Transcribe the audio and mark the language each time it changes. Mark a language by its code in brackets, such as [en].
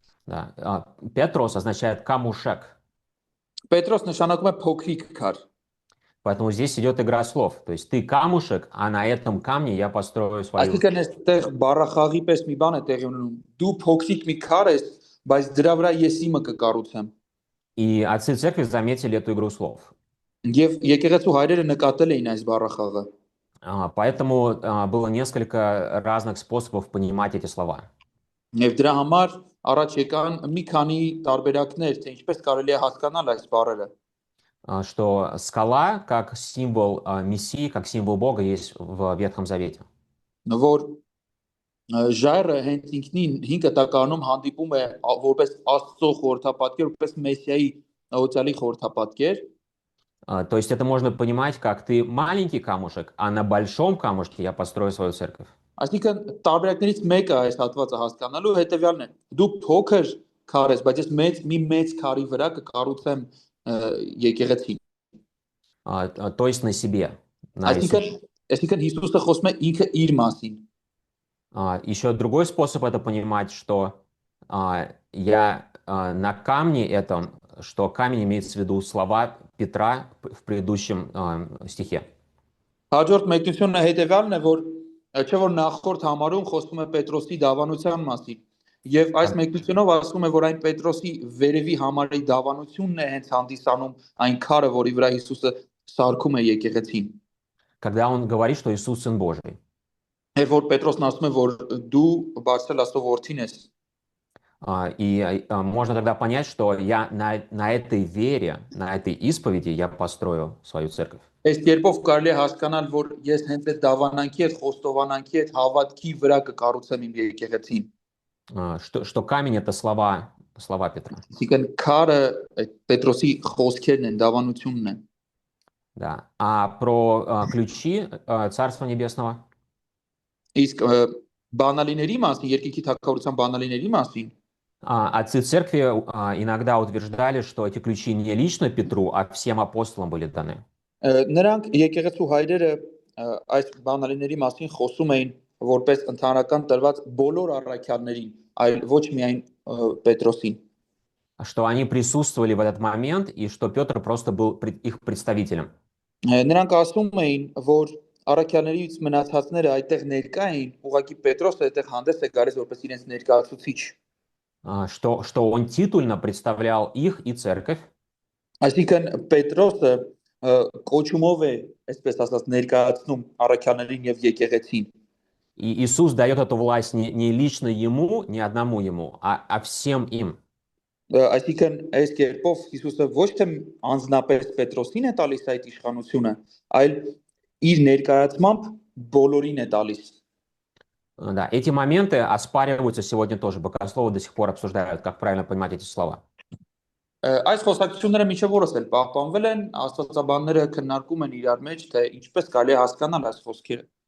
[ru] Да, Петрос означает камушек. [hy] Պետրոս նշանակում է փոքրիկ քար։ [ru] Поэтому здесь идет игра слов. То есть ты камушек, а на этом камне я построю свою... [hy] Այսինքն այստեղ բառախաղի պես մի բան է տեղի ունենում։ Դու փոքրիկ մի քար ես, բայց դրա վրա ես իմը կկառուցեմ։ [ru] И отцы церкви заметили эту игру слов. [hy] Եվ եկեղեցու հայրերը նկատել էին այս բառախաղը։ [ru] Поэтому было несколько разных способов понимать эти слова. [hy] Եվ дրա համար առաջ եկան մի քանի տարբերակներ, թե ինչպես կարելի է հասկանալ այս բառերը։ [ru] Что скала, как символ Мессии, как символ Бога, есть в Ветхом Завете. [hy] Որ ժայռը հենց ինքնին 5 կտականում հանդիպում է որպես Աստծո խորհրդապատկեր, որպես Մեսիայի օծալի խորհրդապատկեր։ [ru] То есть это можно понимать, как ты маленький камушек, а на большом камушке я построю свою церковь. [hy] Այսինքն տարբերակներից մեկը այս հատվածը հասկանալու հետևյալն է. Դու փոքր քար ես, բայց ես մեծ քարի վրա կկառուցեմ եկեղեցին։ [ru] То есть на себе. [hy] Այսինքն Հիսուսը խոսում է ինքը իր մասին։ [ru] Еще другой способ это понимать, что я на камне этом, что камень имеется в виду слова Петра в предыдущем стихе. [hy] Հաջորդ մեկնությունն հետևյալն է, որ չէ որ նախորդ համարում խոսվում է Պետրոսի դավանության մասին, Եվ այս մեկնությունով ասում է, որ այն Պետրոսի վերևի համարի դավանությունն է հենց հանդիսանում այն քարը, որի վրա Հիսուսը սարքում է եկեղեցին։ [ru] когда он говорит, что Иисус Сын Божий. [hy] Երբ որ Պետրոսն ասում է, որ դու Բարձրել Աստծո որդին ես, [ru] Можно тогда понять, что я на этой вере, на этой исповеди я построю свою церковь. [hy] այս կերպով կարելի է հասկանալ, որ ես հենց այդ դավանանքի հետ, խոստովանանքի հետ հավատքի վրա կկառուցեմ իմ եկեղեցին։ [ru] Что камень это слова Петра. [hy] Այսինքն քարը այդ Պետրոսի խոսքերն են, դավանությունն են։ [ru] Да. А про ключи Царства Небесного? [hy] Իսկ բանալիների մասին, երկիքի թագավորության բանալիների մասին [ru] Отцы церкви иногда утверждали, что эти ключи не лично Петру, а всем апостолам были даны. [hy] նրանք եկեղեցու հայրերը այս բանալիների մասին խոսում էին որպես ընդհանրական տրված բոլոր առաքյալներին, այլ ոչ միայն Պետրոսին։ [ru] Что они присутствовали в этот момент и что Петр просто был их представителем. [hy] Նրանք ասում էին, որ առաքյալներից մնացածները այդտեղ ներկա էին, ուղղակի Պետրոսը այդտեղ հանդես է գալիս որպես իրենց ներկայացուցիչ։ [ru] Что он титульно представлял их и церковь. [hy] Այսինքն Պետրոսը կոչումով է, այսպես ասած, ներկայացնում առաքյալներին եւ եկեղեցին։ [ru] И Иисус дает эту власть не лично ему, не одному ему, а всем им. [hy] Այսինքն այս կերպով Հիսուսը ոչ թե անձնապես Պետրոսին է տալիս այդ իշխանությունը, այլ իր ներկայացմամբ բոլորին է տալիս։ [ru] Да, эти моменты оспариваются сегодня тоже. Богословы до сих пор обсуждают, как правильно понимать эти слова. [hy] Այս խոսակցությունները մինչև օրս էլ պահպանվել են, աստվածաբանները քննարկում են իրար մեջ, թե ինչպես կարելի է հասկանալ այս խոսքերը։